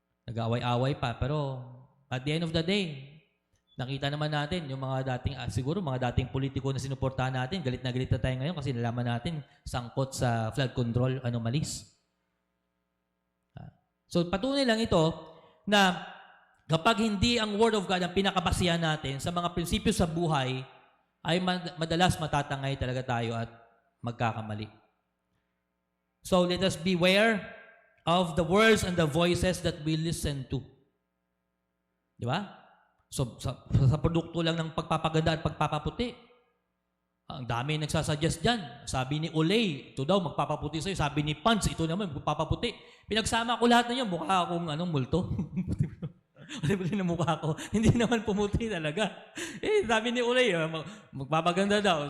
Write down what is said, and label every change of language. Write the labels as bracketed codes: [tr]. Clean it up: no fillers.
[tl] Nag-aaway-away pa, pero [en] at the end of the day, [tl] nakita naman natin yung mga dating, siguro mga dating politiko na sinuportahan natin, galit na tayo ngayon kasi nalaman natin sangkot sa flood control anomalies. So patunay lang ito na kapag hindi ang Word of God ang pinakabasihan natin sa mga prinsipyo sa buhay, ay madalas matatangay talaga tayo at magkakamali. [en] So let us beware of the words and the voices that we listen to. [tl] Di ba? So sa produkto lang ng pagpapaganda at pagpapaputi, ang dami nagsasuggest dyan. Sabi ni Olay, ito daw magpapaputi sa'yo. Sabi ni Pans, ito naman magpapaputi. Pinagsama ko lahat na yun, mukha akong multo. Puti na mukha ko. Hindi naman pumuti talaga. Sabi ni Olay, magpapaganda daw.